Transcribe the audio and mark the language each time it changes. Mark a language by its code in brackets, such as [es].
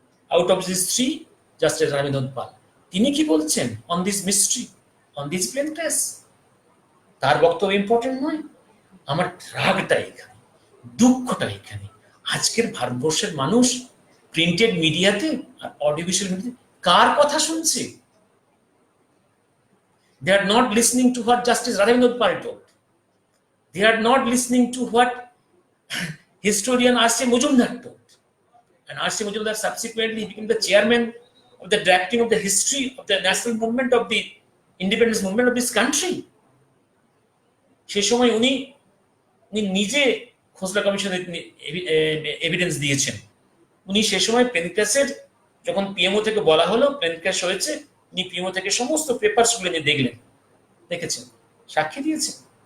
[en] out of this 3, [bn] justice Radhabinod পাল, তিনি কি বলছেন [en] On this mystery, on this plane case? [bn] তার বক্তব্য ইম্পর্টেন্ট নয়? আমার রাগটা এখানে, দুঃখটা এখানে। আজকের ভারতবর্ষের মানুষ প্রিন্টেড মিডিয়াতে আর অডিওভিজুয়াল মিডিয়াতে কার কথা শুনছে? [en] They are not listening to what Justice Radhavinoda Pal told. They are not listening to what historian R.C. Majumdar told. And R.C. Majumdar subsequently became the chairman of the drafting of the history of the national movement of the independence movement of this country. [bn] সে সময় উনি নিজে খোসলা কমিশনের evidence দিয়েছেন। উনি সে সময় প্লেনক্রাশের, যখন PMO থেকে বলা হলো প্লেনক্রাশ হয়েছে, উনি পিএমও থেকে সমস্ত পেপারস গুলো নিয়ে দেখলেন, দেখেছেন, সাক্ষী দিয়েছেন।